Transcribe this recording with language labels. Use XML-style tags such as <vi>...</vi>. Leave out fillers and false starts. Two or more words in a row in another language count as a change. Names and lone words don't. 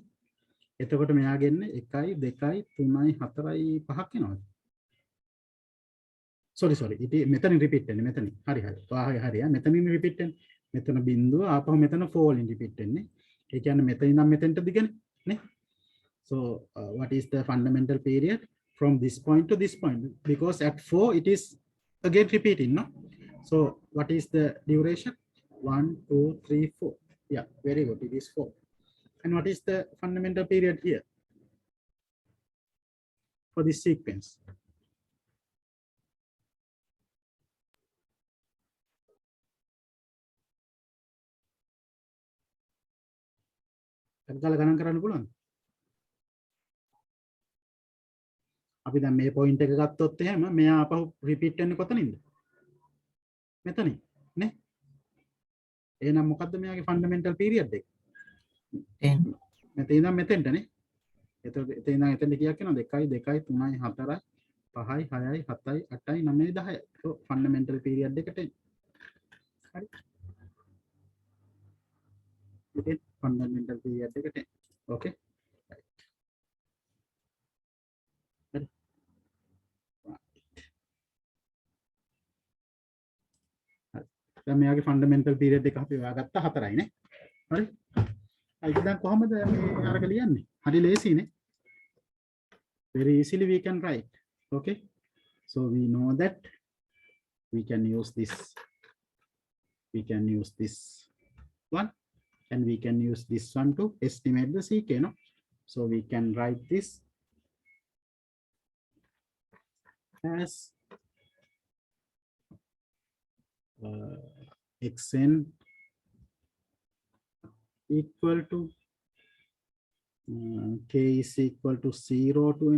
<si>එතකොට මෙයාගේ එන්නේ 1 2 3 4 5ක් එනවාද? sorry ඉතින් මෙතනින් repeat වෙන්නේ මෙතනින්. හරි. හරි. මෙතනින් repeat වෙන්නේ. මෙතන බිඳුව ආපහු මෙතන 4 වලින් repeat වෙන්නේ. ඒ කියන්නේ මෙතන ඉඳන් මෙතෙන්ට දිගනේ නේ.</si> <en>So what is the fundamental period from this point to this point? Because at 4 it is again repeating, no? So what is the duration? 1, 2, 3, 4. Yeah, very good. It is 4. And what is the fundamental period here for this sequence?</en> <si>ගණන් කරන්න පුළුවන්. අපි දැන් මේ පොයින්ට් එක ගත්තොත් එහෙම මෙයා අපහු රිපීට් වෙන්නේ කොතනින්ද? මෙතනින් නේ? එහෙනම් මොකද්ද මෙයාගේ</si> <en>fundamental period</en> <si>එක? 10. මෙතන ඉඳන් මෙතෙන්ට නේ. එතකොට එතන ඉඳන් එතෙන්ට කීයක් වෙනවද? 1 2 3 4 5යි 6යි 7යි 8යි 9යි 10යි. So</si> <en>fundamental period</en> <si>එකට එන්න. හරි. ඉතින්</si> <en>fundamental period</en> <si>එකට එන්න. Okay. හරි. දැන් මෙයාගේ</si> <en>fundamental period</en> <si>එක අපි හොයාගත්තා 4යි නේ. හරි. ඒක දැන් කොහමද මේ අරක ලියන්නේ? හරි ලේසියිනේ.</si> <en>Very easily we can write. Okay. So we know that we can use this. We can use this one, and we can use this one to estimate the CK. No? So we can write this as xn equal to k is equal to 0 to n.</en>